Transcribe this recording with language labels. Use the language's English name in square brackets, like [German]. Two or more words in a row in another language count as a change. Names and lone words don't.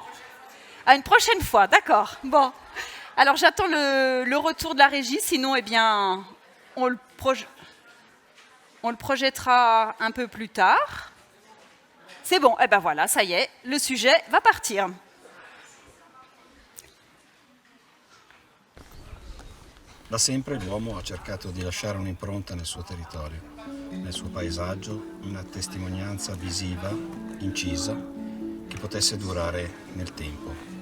[French] À une prochaine fois, d'accord. Bon, alors j'attends le retour de la régie, sinon on le projettera un peu plus tard. C'est bon, voilà, ça y est, le sujet va partir. [Italian] Da sempre l'uomo ha cercato di lasciare un'impronta nel suo territorio, nel suo paesaggio, una testimonianza visiva, incisa, che potesse durare nel tempo.